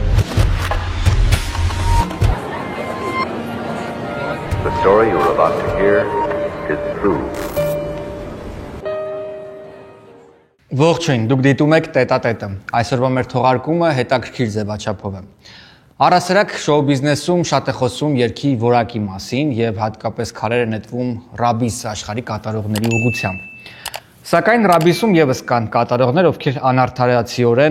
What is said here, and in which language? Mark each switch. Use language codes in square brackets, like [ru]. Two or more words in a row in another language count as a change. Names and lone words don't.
[en] The story you're about to hear is true. [hy] Ողջույն, դուք դիտում եք Տետատետը։ Այսօրվա մեր թողարկումը հետաքրքիր ձևաչափով է։ Առասարակ շոու բիզնեսում շատ է խոսում երգի որակի մասին եւ հատկապես քարերը նետվում ռաբիս աշխարհի կատարողների ուղղությամբ։ Սակայն ռաբիսում եւս կան կատարողներ, ովքեր անարդարացիորեն